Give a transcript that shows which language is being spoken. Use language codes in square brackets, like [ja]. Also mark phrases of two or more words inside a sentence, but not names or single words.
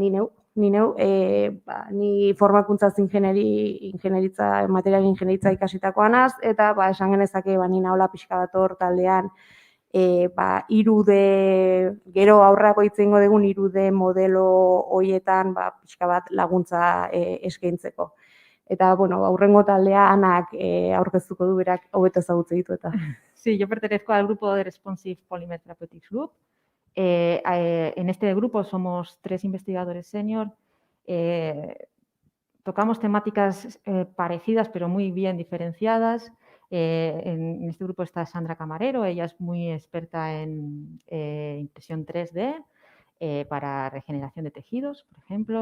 [eu] ni formakuntzaz ingenieritza, material ingenieritza ikasitakoa naz, eta esan genezake ni nahola pixka bat hor taldean, gero aurrako itzengo dugun 3D modelo hoietan pixka bat laguntza eskaintzeko. Eta, bueno, aurrengo taldea Anak aurkeztuko du berak hobeto ezagutzen ditu eta. [es] Sí, yo pertenezco al grupo de Responsive Polymer Therapeutics Group. En este grupo somos 3 investigadores senior. Tocamos temáticas parecidas, pero muy bien diferenciadas. En este grupo está Sandra Camarero, ella es muy experta en impresión 3D para regeneración de tejidos, por ejemplo.